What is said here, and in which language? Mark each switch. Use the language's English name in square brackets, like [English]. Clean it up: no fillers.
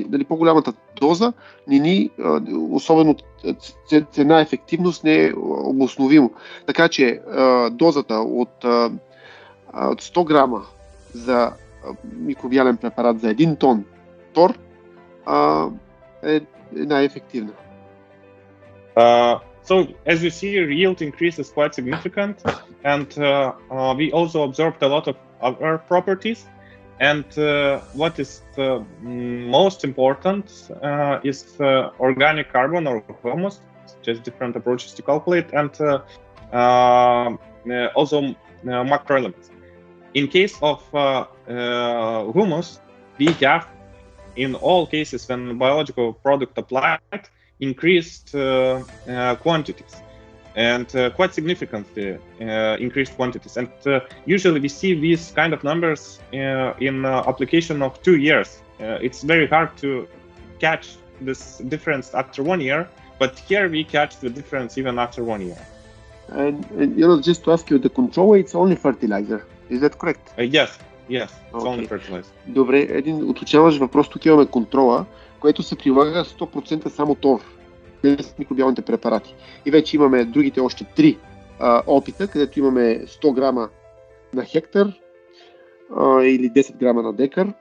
[Bulgarian] Дали по-голямата доза особено цена ефективност не е обосновимо. Така че дозата от 100 грама за микробиален препарат за 1 тон тор е най-ефективна. [English] So, as you see, yield increase is quite significant, and we also observed a lot of other properties. And what is most important is organic carbon or humus, just different approaches to calculate, and also macroelements. In case of humus, we have, in all cases when biological product applied, increased quantities, and quite significantly increased quantities. And usually we see these kind of numbers in application of 2 years. It's very hard to catch this difference after 1 year, but here we catch the difference even after 1 year. And just to ask you, the control, it's only fertilizer. Is that correct? Yes, it's only fertilizer. [Bulgarian] Добре, един уточняващ въпрос. Тук имаме контрола, който се прилага 100% само ТОР, без микробиалните препарати. И вече имаме другите още 3 опита, където имаме 100 грама на хектар или 10 грама на декар.